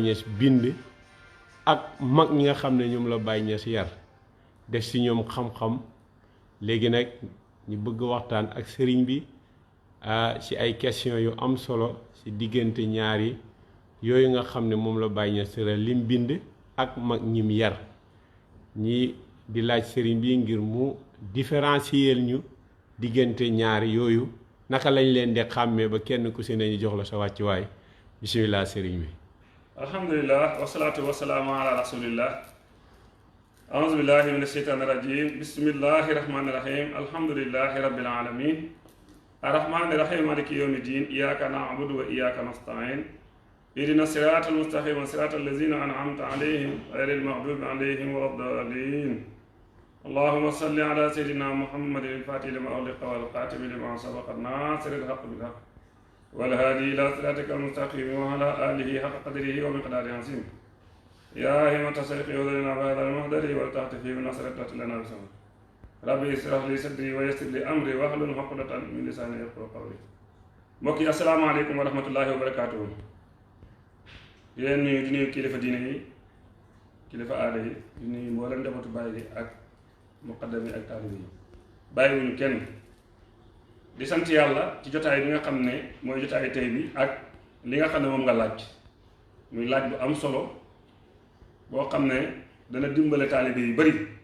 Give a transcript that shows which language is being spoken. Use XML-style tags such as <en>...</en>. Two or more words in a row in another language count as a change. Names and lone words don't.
<wo>Niass bind ak mag ñi nga xam ne ñoom la Baye Niass yar def ci ñoom xam-xam léegi nag ñu bëgg waxtaan ak sëriñ bi ci ay question yu am solo ci diggante ñaari yooyu nga xam ne moom la Baye Niass lim bind ak mag ñim yar ñi di laaj sëriñ bi ngir mu différencier ñu diggante ñaari yooyu naka lañ leen di xàmmee ba kenn ku si ne ñu jox la sa wàccuwaay bisimilah sëriñ bi.</wo> <ar>الحمد لله والصلاة والسلام على رسول الله أعوذ بالله من الشيطان الرجيم بسم الله الرحمن الرحيم الحمد لله رب العالمين الرحمن الرحيم مالك يوم الدين إياك نعبد وإياك نستعين اهدنا الصراط المستقيم صراط الذين أنعمت عليهم غير المغضوب عليهم ولا الضالين اللهم صل على سيدنا محمد الفاتح لما أغلق والخاتم لما سبق ناصر الحق بالحق والهادي إلى صراطك المستقيم وعلى آله حق قدره ومقداره العظيم يا همة شيخي أدركنا بهذا المحضر وتحتفي بنصرة لنا بسم ربي اشرح لي صدري ويسر لي أمري واحلل عقدة من لساني يفقهوا قولي.</ar> <wo>mbokk yi</wo> <ar>السلام عليكم ورحمة الله وبركاته.</ar> <wo>di leen nuyu di nuyu kilifa diine yi kilifa aada yi di nuyu mboolem njabootu Baye gi ak muqaddam yi ak taalib yi bàyyiwuñu kenn di sant yàlla ci jotaay bi nga xam ne mooy jotaay tey bi ak li nga xam ne moom nga laaj muy laaj bu am solo boo xam ne dana dimbale taalibe yu bari.</wo>